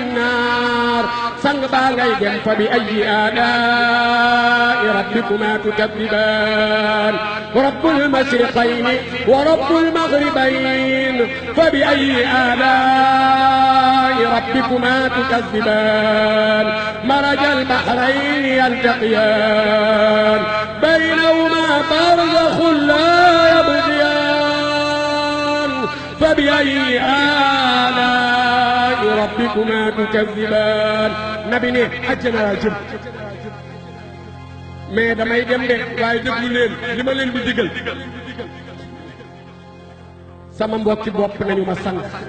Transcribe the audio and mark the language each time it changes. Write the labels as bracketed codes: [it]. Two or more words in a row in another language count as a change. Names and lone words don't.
[ar] نار فبأي آلاء ربكما تكذبان رب المشرقين ورب المغربين فبأي آلاء ربكما تكذبان مرج البحرين يلتقيان بينهما برزخ لا يبغيان فبأي آلاء ربكما تكذبان [wo] نبي ne àjjana laa jëm mais damay dem de waaye déglu leen li ma leen di digal sama mbokki bopp nañu ma sant